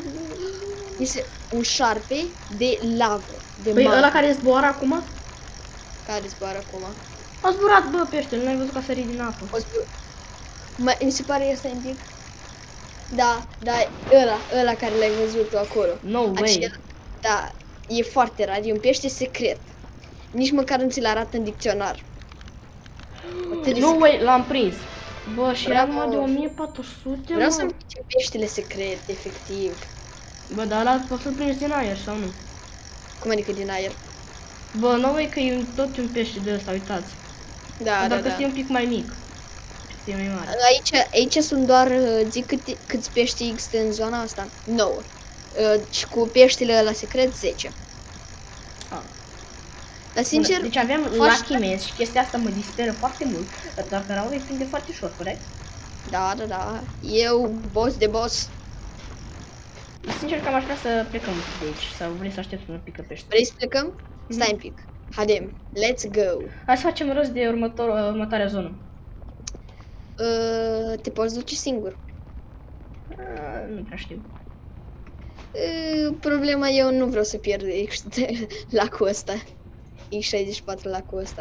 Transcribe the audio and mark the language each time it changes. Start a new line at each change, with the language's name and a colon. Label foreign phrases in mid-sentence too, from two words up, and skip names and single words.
Romanian: Este un șarpe de lavă, de Păi magma, ăla care zboară acum? care zboară acum. A zburat, bă, peștele, nu ai văzut că a sărit din apă. Mi se pare ăsta un pic. Da, da, ăla care l-ai văzut tu acolo.
English: No way.
Romanian: Da, e foarte rar, e un pește secret. Nici măcar nu ți-l arată în dicționar.
English: No way,
Romanian: l-am prins. Bă, și era Bravo. numai de 1400, Vreau să-mi mă. pice peștele secret, efectiv. Bă, dar ăla poți să-l prinzi din aer sau nu? Cum adică din aer? Bă,
English: no way
Romanian: că e tot un pește de ăsta, uitați. Da, da, Dacă da. e un pic mai mic. E mai mare. Aici sunt doar, zic câți pești există în zona asta. 9. Și cu peștele ăla secret 10. Ah. Dar sincer, Bun, deci avem faci- Lucky Mess și chestia asta mă disperă foarte mult. Doar că Raul îi prinde foarte ușor, corect? da, da, da. Eu, boss de boss. Sincer că am aș vrea să plecăm de aici, sau vrei să aștepți un pic că pește. Vrei să plecăm? Stai un pic. Haidem,
English: let's go.
Romanian: Hai să facem rost de următoarea zonă. Te poți duce singur. Nu prea știu. Problema eu nu vreau să pierd lacul ăsta. X64 lacul ăsta.